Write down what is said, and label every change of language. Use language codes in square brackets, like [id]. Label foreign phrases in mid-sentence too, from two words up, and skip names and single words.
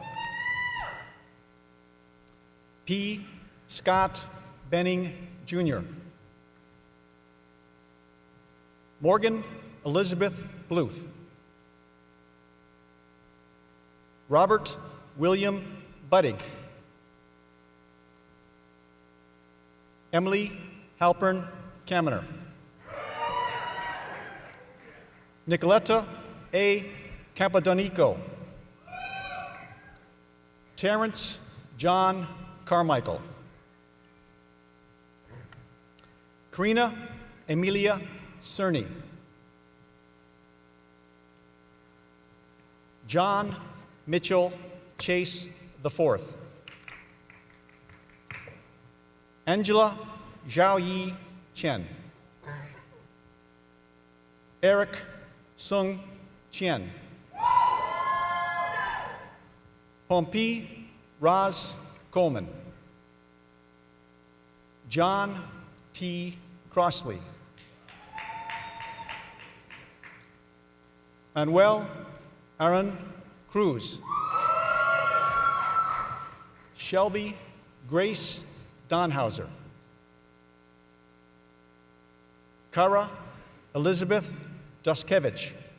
[en] P. Scott Benning, Jr. Morgan Elizabeth Bluth. Robert William Buddig. Emily Halpern Kaminer. Nicoletta A. Campadonico. Terrence John Carmichael. Karina Emilia Cerny. John Mitchell Chase IV. Angela Zhao Yi Chen. Eric Sung Chien. Pompey Raz Coleman. John T. Crossley. Manuel Aaron Cruz. Shelby Grace Donhauser. Kara Elizabeth Duskevich.